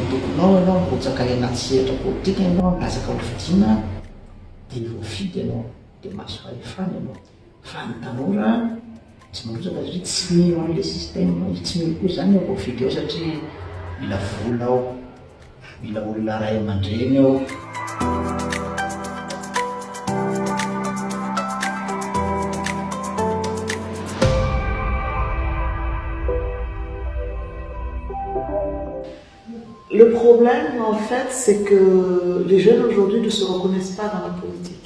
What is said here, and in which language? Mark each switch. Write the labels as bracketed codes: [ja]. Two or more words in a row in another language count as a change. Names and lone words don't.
[mg] tokonao ianao mibotsaka anaty sehatra politika ianao lasaka hofidiana dia voafidy ianao dia mahazo fahefana ianao fa ny tanora tsy mandrotsaka satria tsy mino an'ilay système tsy mino koa zany ao voafidy ao satria mila vola ao mila olona ray aman-dreny ao. [fr] Le problème, en fait, c'est que les jeunes aujourd'hui ne se reconnaissent pas dans la politique.